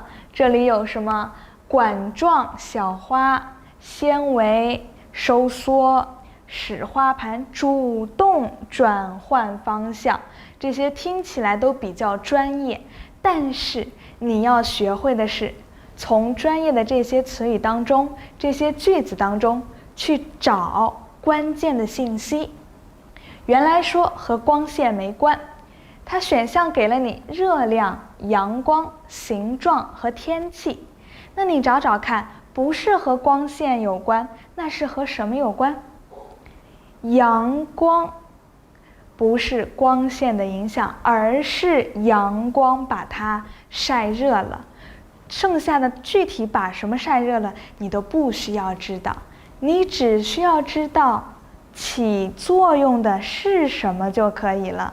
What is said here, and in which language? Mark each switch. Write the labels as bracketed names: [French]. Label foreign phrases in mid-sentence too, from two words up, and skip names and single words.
[Chinese] 這裡有什麼管狀小花、纖維、收縮、使花盤主動轉換方向，這些聽起來都比較專業，但是你要學會的是從專業的這些詞語當中、這些句子當中去找關鍵的信息。原來說和光線沒關，它選項給了你熱量、陽光、形狀和天氣。那你找找看，不是和光線有關，那是和什麼有關？陽光，不是光線的影響，而是陽光把它曬熱了。剩下的具體把什麼曬熱了，你都不需要知道，你只需要知道起作用的是什麼就可以了。